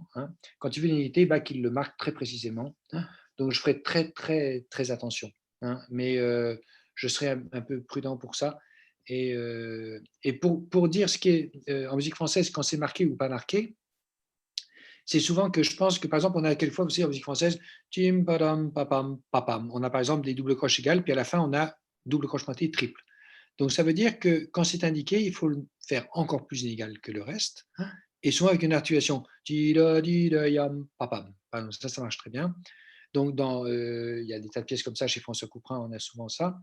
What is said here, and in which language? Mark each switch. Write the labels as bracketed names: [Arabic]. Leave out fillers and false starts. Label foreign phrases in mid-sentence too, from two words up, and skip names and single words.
[French] Quand il veut l'inégalité, Bach, il le marque très précisément. Donc, je ferai très, très, très attention. Mais je serai un peu prudent pour ça. Et pour dire ce qui est en musique française, quand c'est marqué ou pas marqué, c'est souvent que je pense que, par exemple, on a quelquefois aussi en musique française, tim, padam, papam, papam. On a par exemple des doubles croches égales, puis à la fin, on a double croche pointée triple. Donc, ça veut dire que quand c'est indiqué, il faut le faire encore plus inégal que le reste, et souvent avec une articulation. Ça marche très bien. Donc, il y a des tas de pièces comme ça chez François Couperin, on a souvent ça.